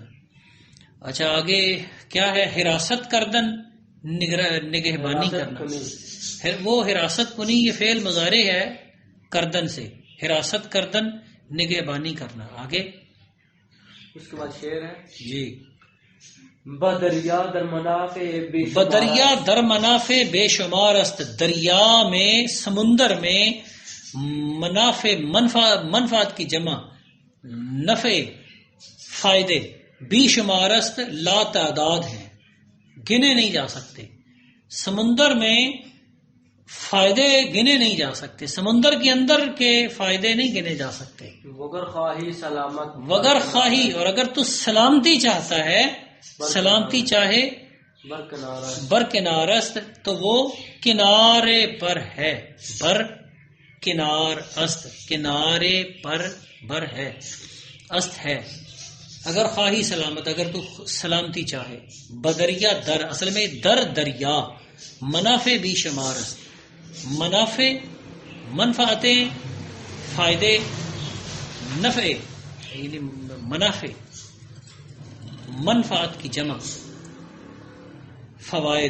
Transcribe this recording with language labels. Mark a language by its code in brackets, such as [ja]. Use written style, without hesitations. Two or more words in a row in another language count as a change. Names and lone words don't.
[ur] اچھا آگے کیا ہے؟ [fa] حراست کردن، [ur] نگہبانی کرنا. وہ [fa] حراست کنی [ur] یہ فعل مضارع ہے کردن سے، [fa] حراست کردن [ur] نگہبانی کرنا. آگے اس کے بعد شعر ہے جی. [fa] بدریا در منافع بے شمار بدریا در منافع بے شمار است. [ur] دریا میں سمندر میں منافع منفعت کی جمع نفع فائدے [fa] بے شمار است [ur] لا تعداد ہیں گنے نہیں جا سکتے. سمندر میں فائدے گنے نہیں جا سکتے. سمندر کے اندر کے فائدے نہیں گنے جا سکتے. [fa] وگر خواہی سلامت وگر خواہی [ur] اور اگر تو سلامتی چاہتا ہے سلامتی چاہے [fa] برکنار برکنار است [ur] تو وہ کنارے پر ہے. [fa] بر کنار است [ur] کنارے پر بر ہے است ہے. [fa] اگر خواہی سلامت [ur] اگر تو سلامتی چاہے. [fa] بدریا در [ur] اصل میں [fa] در دریا منافع بھی شمار است. [ur] منافع منفعتیں فائدے نفع یعنی منافع منفعت کی جمع فوائد.